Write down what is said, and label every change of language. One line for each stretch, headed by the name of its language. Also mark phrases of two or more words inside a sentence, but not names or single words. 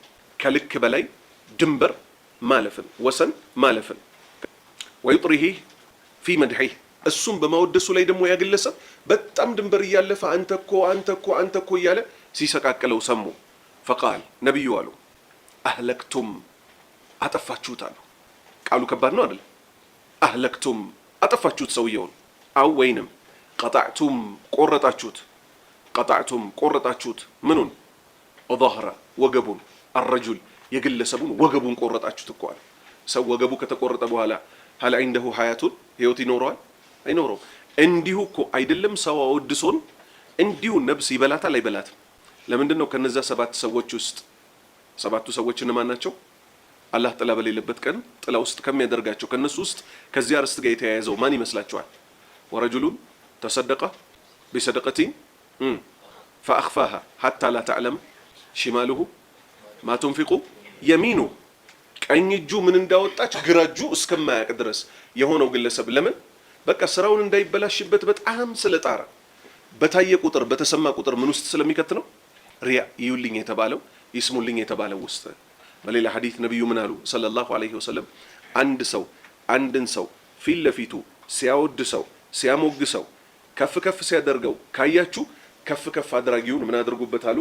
Amharic: ከልክ በላይ ድንበር ማለፍን ወሰን ማለፍን።
Arabic: ويطريه في مدحه
Amharic: እሱም በማወደሱ ላይ ደግሞ ያግለሰብ በጣም ድንበር እያለፈ አንተ እኮ እያለ ሲሰቃቀለው ሰሙ።
Arabic: فقال النبي
Amharic: አሉ አህለክቱም አጠፋችሁት አሉ። ቃሉ ከባድ ነው አይደል? አህለክቱም አጠፋችሁት ሰውየውን። አው ወይንም ቀጣዕቱም ቆረጣችሁት ምኑን? ظهر ወገቡን الرجل የግለሰቡን ወገቡን ቆረጣችሁት እኮ አለ። ሰው ወገቡ ከተቆረጠ በኋላ
Arabic: هل عنده حياة
Amharic: ህይወት ይኖረዋል? አይኖረውም። እንዲሁ እኮ አይደለም ሰው አወድሶን እንዲሁ ነብስ ይበላታል አይበላትም? ለምንድን ነው ከነዛ 7 ሰዎች ውስጥ 7ቱ ሰዎች እነማን ናቸው? አላህ ጥላ በሌለበት ቀን ጥላ ውስጥ ከሚያደርጋቸው ከነሱ ውስጥ ከዚያ አርስት ጋር የተያያዘው ማን ይመስላችኋል?
Arabic: ورجل تصدق بصدقة فأخفاها حتى لا تعلم شماله ما تنفق يمينه
Amharic: ቀኝ እጁ ምን እንዳወጣች ግራ እጁ እስከማያውቅ ድረስ የሆነው ግለሰብ ለምን በቃ ስራውን እንዳይበላሽበት በጣም ስለጣረ በታየ ቁጥር በተሰማ ቁጥር ምን ውስጥ ስለሚከት ነው? ሪያ ይውልኝ የተባለው ይስሙልኝ የተባለው ውስጥ። በሌላ ሐዲስ ነብዩ ምን አሉ
Arabic: صلى الله عليه وسلم
Amharic: አንድን ሰው ፊት ለፊቱ ሲያወድሰው ሲያሞግሰው ከፍ ሲያደርገው ካያችሁ ከፍ አድራጊውን ምን አድርጉበት አሉ?